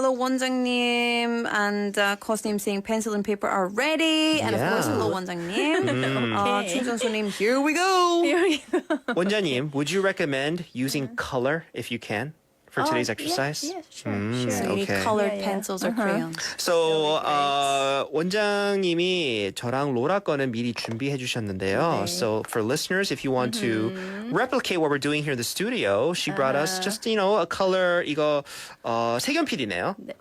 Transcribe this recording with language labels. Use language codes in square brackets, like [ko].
[en] Hello, 원장님. And Cos님 saying pencil and paper are ready. And of course, Yeah. hello, 원장님. Okay. 충전소님, here we go. 원장님, would you recommend using color if you can for today's exercise? Yeah, sure. So you need Okay. colored Yeah, yeah. pencils or crayons. [ko] So, 원장님이 저랑 로라 거는 미리 준비해 주셨는데요. [en] So, for listeners, if you want to replicate what we're doing here in the studio, she brought us just, a color, [ko] 이거, 색연필이네요.